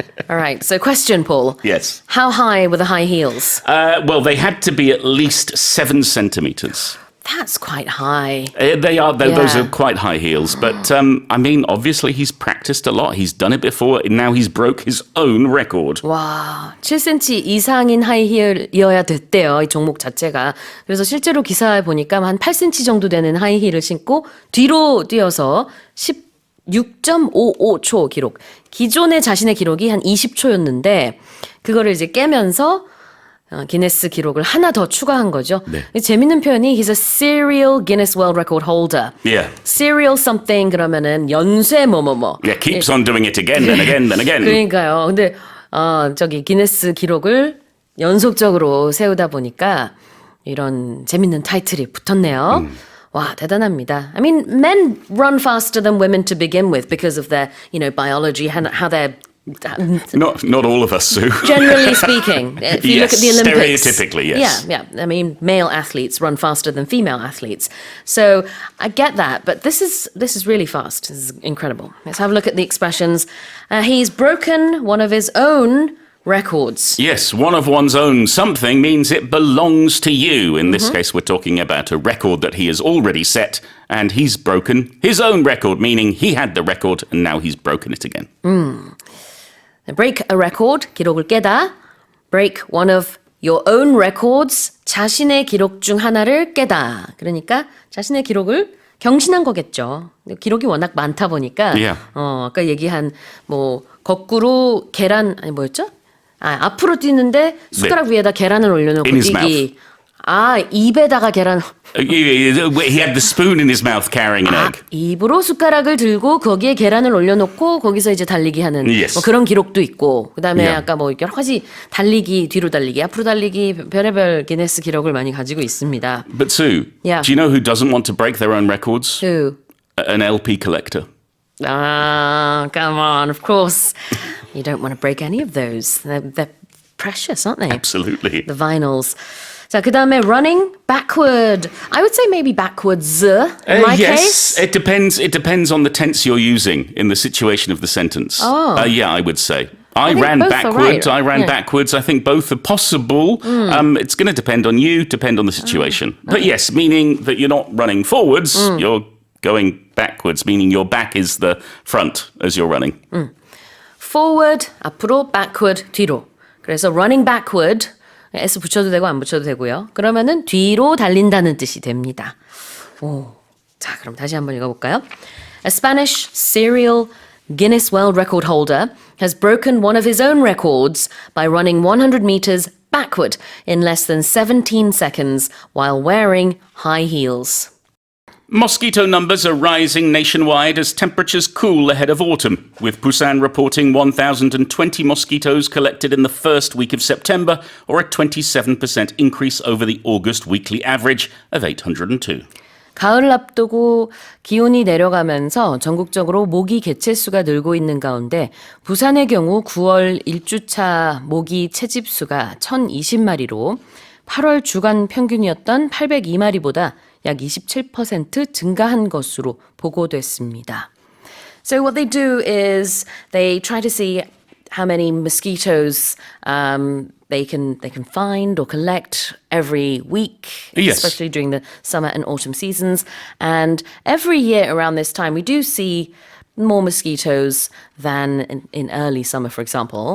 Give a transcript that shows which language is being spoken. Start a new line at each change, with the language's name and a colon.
English: All right, so question, Paul. Yes. How high were the high heels? Well, they had to be at least 7 centimeters. That's quite high. They are. Those Yeah. are quite high heels. But, I mean, obviously he's practiced a lot. He's done it before. And now he's broke his own record.
Korean: 와, 7cm 이상인 하이힐이어야 됐대요, 이 종목 자체가. 그래서 실제로 기사에 보니까 한 8cm 정도 되는 하이힐을 신고 뒤로 뛰어서 16.55초 기록. 기존의 자신의 기록이 한 20초였는데 그거를 이제 깨면서 기네스 기록을 하나 더 추가한 거죠. 네. 재밌는 표현이
English: he's a serial Guinness World Record holder. Yeah. serial something
Korean: 그러면은 연쇄 뭐뭐뭐.
English: Yeah, keeps on doing it again and again and again.
Korean: 그러니까요. 근데 저기 기네스 기록을 연속적으로 세우다 보니까 이런 재밌는 타이틀이 붙었네요. 와, 대단합니다.
English: I mean, men run faster than women to begin with because of their, biology, how they're Not all of us, Sue. generally speaking. If you look at the Yes, Olympics. stereotypically, yes. Yeah. I mean, male athletes run faster than female athletes. So I get that, but this is really fast. This is incredible. Let's have a look at the expressions. He's broken one of his own records. Yes, one of one's own something means it belongs to you. In this case, we're talking about a record that he has already set, and he's broken his own record, meaning he had the record and now he's broken it again. Break a record,
Korean: 기록을 깨다.
English: Break one of your own records,
Korean: 자신의 기록 중 하나를 깨다. 그러니까 자신의 기록을 경신한 거겠죠. 기록이 워낙 많다 보니까
English: Yeah.
Korean: 아까 얘기한 뭐 거꾸로 계란 아니 뭐였죠? 앞으로 뛰는데 숟가락 위에다 계란을 올려놓고
English: In his
Korean: 뛰기. 아, 입에다가 계란.
English: He had the spoon in his mouth carrying an 아, egg.
Korean: 입으로 숟가락을 들고 거기에 계란을 올려놓고 거기서 이제 달리기 하는
English: Yes.
Korean: 뭐 그런 기록도 있고 그다음에
English: Yeah.
Korean: 아까 뭐 여러 가지 달리기, 뒤로 달리기, 앞으로 달리기 별의별 기네스 기록을 많이 가지고 있습니다.
English: But Sue, Yeah. do you know who doesn't want to break their own records? Who? An LP collector. Ah, come on, of course. You don't want to break any of those. They're precious, aren't they? Absolutely. The vinyls.
Korean: 자, 그 다음에
English: running backward. I would say maybe backwards in my Yes, case. it depends. It depends on the tense you're using in the situation of the sentence. Oh. Yeah, I would say. I think ran both are backwards. I ran Yeah. backwards. I think both are possible. It's going to depend on you, depend on the situation. But yes, meaning that you're not running forwards, you're going backwards, meaning your back is the front as you're running. Forward,
Korean: 앞으로,
English: backward,
Korean: 뒤로. 그래서
English: running backward,
Korean: S 붙여도 되고 안 붙여도 되고요. 그러면은 뒤로 달린다는 뜻이 됩니다. 오, 자, 그럼 다시 한번 읽어볼까요?
English: A Spanish serial Guinness World Record holder has broken one of his own records by running 100 meters backward in less than 17 seconds while wearing high heels. Mosquito numbers are rising nationwide as temperatures cool ahead of autumn, with Busan reporting 1,020 mosquitoes collected in the first week of September, or a 27% increase over the August weekly average of 802.
Korean: 가을을 앞두고 기온이 내려가면서 전국적으로 모기 개체수가 늘고 있는 가운데 부산의 경우 9월 1주차 모기 채집수가 1,020마리로 8월 주간 평균이었던 802마리보다 약 27% 증가한 것으로 보고됐습니다.
English: So what they do is they try to see how many mosquitoes they can find or collect every week, Yes. especially during the summer and autumn seasons. And every year around this time, we do see more mosquitoes than in early summer, for example.